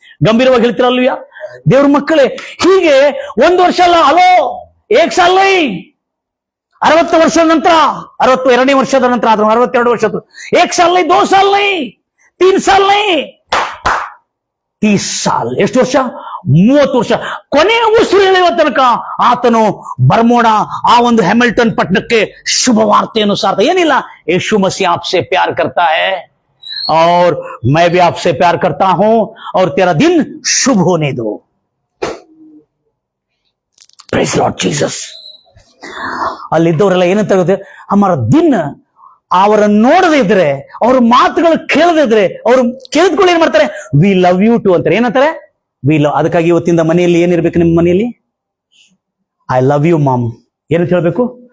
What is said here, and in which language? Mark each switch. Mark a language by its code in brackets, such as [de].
[kn] ಗಂಭೀರವಾಗಿ ಹೇಳ್ತಿರಲ್ವಿಯಾ ದೇವ್ರ ಮಕ್ಕಳೇ? ಹೀಗೆ 1 ವರ್ಷ ಅಲ್ಲ, ಅಲೋ [hi] ಏಕ್ ಸಾಲ [kn] 60 ವರ್ಷದ ನಂತರ, 62ನೇ ವರ್ಷದ ನಂತರ, 62 ವರ್ಷದ್ದು ಏಕ್ ಸಾಲ 2 ಸಾಲ 3 ಸಾಲ 30 ಸಾಲ್. ಎಷ್ಟು ವರ್ಷ? 30 ವರ್ಷ. ಕೊನೆಯ ಉಸಿರು ಎಳೆಯುವ ತನಕ ಆತನು ಬರ್ಮೋಡಾ ಆ ಒಂದು ಹ್ಯಾಮಿಲ್ಟನ್ ಪಟ್ಟಣಕ್ಕೆ ಶುಭ ವಾರ್ತೆಯನ್ನು ಸಾರ್ಥ. [hi] ಏನಿಲ್ಲ, ಯೇಸು ಮसीह आपसे प्यार करता है और मैं भी आपसे प्यार करता हूं और तेरा दिन शुभ होने दो. [en] Praise Lord Jesus. [kn] ಅಲ್ಲಿದ್ದವರೆಲ್ಲ ಏನಂತ ಹೇಳಿದ್ರೆ, [hi] ಹಮಾರ ದಿನ, [kn] ಅವರನ್ನು ನೋಡದೇ ಇದ್ರೆ, ಅವ್ರ ಮಾತುಗಳು ಕೇಳದೇ ಇದ್ರೆ, ಅವ್ರು ಕೇಳಿದ್ಕೊಳ್ಳಿ ಏನ್ ಮಾಡ್ತಾರೆ? [en] we love you too [kn] ಅಂತಾರೆ. ಏನಂತಾರೆ? We love. ಅದಕ್ಕಾಗಿ ಇವತ್ತಿಂದ ಮನೆಯಲ್ಲಿ ಏನಿರ್ಬೇಕು? ನಿಮ್ಮ ಮನೆಯಲ್ಲಿ [en] I love you mom. [kn] ಏನು ಕೇಳಬೇಕು?